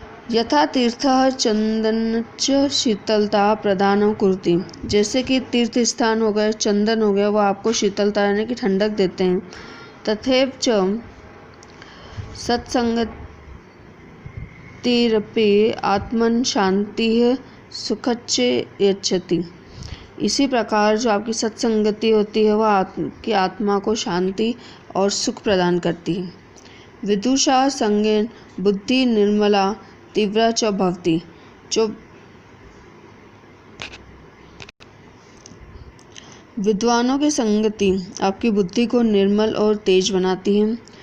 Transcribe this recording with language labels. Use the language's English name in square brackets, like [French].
[Sanskrit] यथा तीर्थः चंदनच्च शीतलता प्रदानं कुरुति। [Hindi] जैसे कि तीर्थ स्थान हो गए, चंदन हो गया, वो आपको शीतलता यानी कि ठंडक देते हैं। [Sanskrit] तथैव च सत्संगतिरपि आत्मन शांतिः सुखच्च यच्छति। [Hindi] इसी प्रकार जो आपकी सत्संगति होती है वह आपकी आत्मा को शांति और सुख प्रदान करती है। [Sanskrit] विदुषा संगेन बुद्धि निर्मला तीव्रा च भवति। [Hindi] जो विद्वानों की संगति आपकी बुद्धि को निर्मल और तेज बनाती है।